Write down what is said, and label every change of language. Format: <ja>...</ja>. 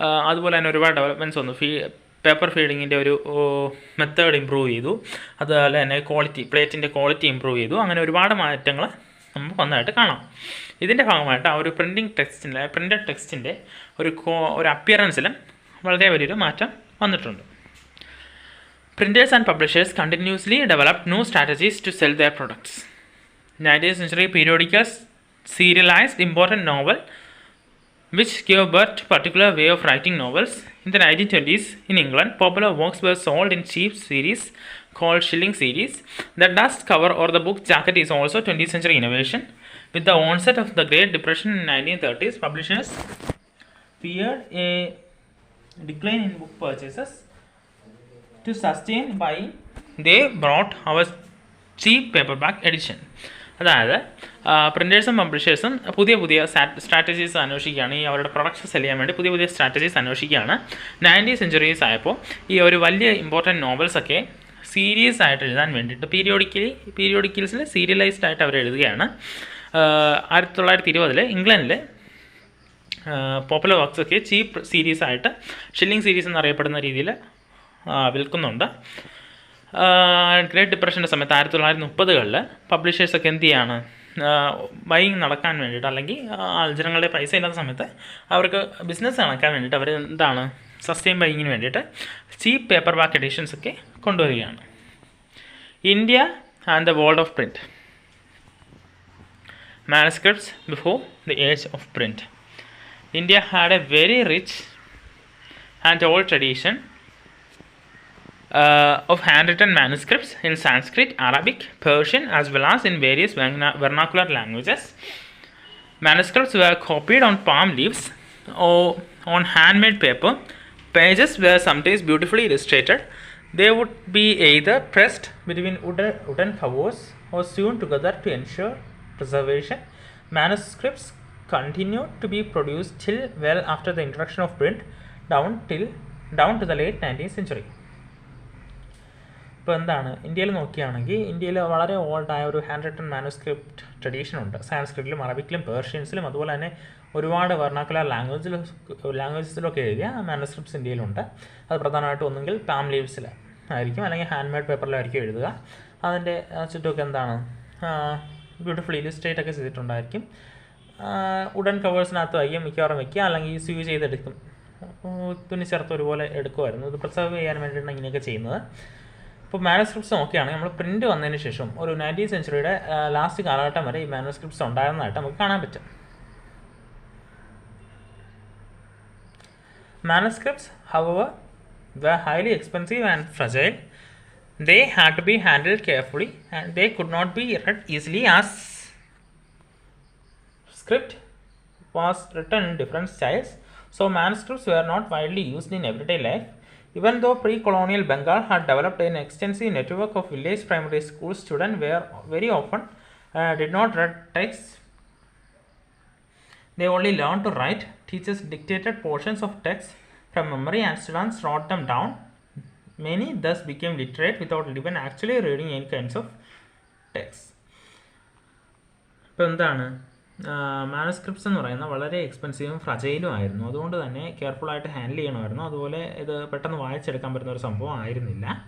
<ml>അതുപോലെ തന്നെ ഒരുപാട് ഡെവലപ്മെൻറ്റ്സ് വന്നു. പേപ്പർ ഫീഡിങ്ങിൻ്റെ ഒരു മെത്തേഡ് ഇമ്പ്രൂവ് ചെയ്തു. അതുപോലെ തന്നെ പ്ലേറ്റിൻ്റെ ക്വാളിറ്റി ഇമ്പ്രൂവ് ചെയ്തു. അങ്ങനെ ഒരുപാട് മാറ്റങ്ങൾ നമുക്ക് വന്നതായിട്ട് കാണാം. ഇതിൻ്റെ ഭാഗമായിട്ട് ആ ഒരു പ്രിൻറ്റഡ് ടെക്സ്റ്റിൻ്റെ ഒരു അപ്പിയറൻസിലും വളരെ വലിയൊരു മാറ്റം വന്നിട്ടുണ്ട്.</ml> <en>Printers and publishers continuously developed new strategies to sell their products. 19th century periodicals serialized important novel, which gave birth to particular way of writing novels. In the 1920s, in England, popular works were sold in cheap series called shilling series. The dust cover or the book jacket is also 20th century innovation. With the onset of the Great Depression in 1930s, publishers feared a decline in book purchases. To sustain buying, they brought our cheap paperback edition.</en> <ml>അതായത് പ്രിൻറ്റേഴ്സും പബ്ലിഷേഴ്സും പുതിയ പുതിയ strategies അന്വേഷിക്കുകയാണ്. ഈ അവരുടെ products cell ചെയ്യാൻ വേണ്ടി പുതിയ പുതിയ സ്ട്രാറ്റജീസ് അന്വേഷിക്കുകയാണ്. 90th centuries ആയപ്പോൾ ഈ ഒരു വലിയ ഇമ്പോർട്ടൻറ്റ് നോവൽസൊക്കെ സീരീസ് ആയിട്ട് എഴുതാൻ വേണ്ടിയിട്ട് പീരിയോഡിക്കൽസിൽ സീരിയലൈസ്ഡ് ആയിട്ട് അവർ എഴുതുകയാണ്. 1920 ഇംഗ്ലണ്ടിൽ പോപ്പുലർ വർക്ക്സൊക്കെ ചീപ്പ് സീരീസ് ആയിട്ട് ഷില്ലിംഗ് സീരീസ് എന്നറിയപ്പെടുന്ന രീതിയിൽ വിൽക്കുന്നുണ്ട്. ഗ്രേറ്റ് ഡിപ്രഷൻ്റെ സമയത്ത് 1930-കളിൽ പബ്ലിഷേഴ്സൊക്കെ എന്ത് ചെയ്യാണ്, ബൈയിങ് നടക്കാൻ വേണ്ടിയിട്ട് അല്ലെങ്കിൽ ജനങ്ങളുടെ പൈസ ഇല്ലാത്ത സമയത്ത് അവർക്ക് ബിസിനസ് നടക്കാൻ വേണ്ടിയിട്ട് അവർ എന്താണ് സസ്റ്റെയിൻ ബൈയിങ്ങിന് വേണ്ടിയിട്ട് ചീപ്പ് പേപ്പർ ബാക്ക് എഡിഷൻസൊക്കെ കൊണ്ടുവരികയാണ്.</ml> <en>India and the world of print. Manuscripts before the age of print. India had a very rich and old tradition of handwritten manuscripts in Sanskrit, Arabic, Persian, as well as in various vernacular languages. Manuscripts were copied on palm leaves or on handmade paper. Pages were sometimes beautifully illustrated. They would be either pressed between wooden covers or sewn together to ensure preservation. Manuscripts continued to be produced till well after the introduction of print, down to the late 19th century.</en> <ml>ഇപ്പോൾ എന്താണ്, ഇന്ത്യയിൽ നോക്കുകയാണെങ്കിൽ ഇന്ത്യയിൽ വളരെ ഓൾഡായ ഒരു hand written manuscript tradition ഉണ്ട്. സാൻസ്ക്രിറ്റിലും അറബിക്കിലും പേർഷ്യൻസിലും അതുപോലെ തന്നെ ഒരുപാട് വെർണാക്കുലർ ലാംഗ്വേജസിലൊക്കെ എഴുതിയ മാനുസ്ക്രിപ്റ്റ്സ് ഇന്ത്യയിലുണ്ട്. അത് പ്രധാനമായിട്ടും ഒന്നുകിൽ പാം ലീവ്സിൽ ആയിരിക്കും അല്ലെങ്കിൽ ഹാൻഡ് മെയ്ഡ് പേപ്പറിലായിരിക്കും എഴുതുക. അതിൻ്റെ ചുറ്റുമൊക്കെ എന്താണ് ബ്യൂട്ടിഫുൾ ഇല്ലുസ്ട്രേറ്റ് ഒക്കെ ചെയ്തിട്ടുണ്ടായിരിക്കും. വുഡൻ കവേഴ്സിനകത്തായിരിക്കും മിക്കവാറും വയ്ക്കുക, അല്ലെങ്കിൽ സ്യൂ ചെയ്തെടുക്കും, തുന്നി ചേർത്ത് ഒരുപോലെ എടുക്കുമായിരുന്നു. ഇത് പ്രിസർവ് ചെയ്യാൻ വേണ്ടിയിട്ടാണ് ഇങ്ങനെയൊക്കെ ചെയ്യുന്നത്. ഇപ്പോൾ മാനുസ്ക്രിപ്റ്റ്സ് നോക്കുകയാണെങ്കിൽ നമ്മൾ പ്രിൻറ്റ് വന്നതിന് ശേഷം ഒരു 19th centuryയുടെ ലാസ്റ്റ് കാലഘട്ടം വരെ ഈ മാനുസ്ക്രിപ്റ്റ്സ് ഉണ്ടായിരുന്നതായിട്ട് നമുക്ക് കാണാൻ പറ്റും.</ml> <en>Manuscripts, however, were highly expensive and fragile. They had to be handled carefully and they could not be read easily, as script was written in different styles, so manuscripts were not widely used in everyday life. Even though pre-colonial Bengal had developed an extensive network of village primary school, students were very often did not read texts. They only learned to write. Teachers dictated portions of text from memory and students wrote them down. Many thus became literate without even actually reading any kinds of text.</en> <ml>ഇപ്പോൾ എന്താണ്, manuscripts എന്ന് പറയുന്നത് വളരെ എക്സ്പെൻസീവും ഫ്രജൈലും ആയിരുന്നു. അതുകൊണ്ട് തന്നെ കെയർഫുള്ളായിട്ട് handle ചെയ്യണമായിരുന്നു. അതുപോലെ ഇത് പെട്ടെന്ന് വായിച്ചെടുക്കാൻ പറ്റുന്ന ഒരു സംഭവം ആയിരുന്നില്ല.</ml>